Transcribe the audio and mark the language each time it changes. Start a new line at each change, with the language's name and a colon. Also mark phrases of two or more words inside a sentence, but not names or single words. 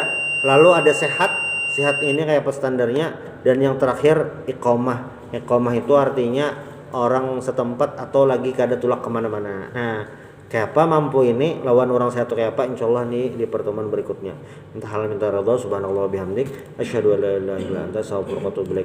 Banjar: Lalu ada sehat ini kayak apa standarnya. Dan yang terakhir iqamah. Iqamah itu artinya orang setempat atau lagi kada tulak kemana-mana. Nah, kayak apa mampu ini lawan orang sehat kayak apa, insyaallah nih di pertemuan berikutnya. Minta halal minta ridha,
Arabic: سبحان الله بحمدك، أشهد أن لا إله إلا أنت، أستغفرك وأتوب إليك.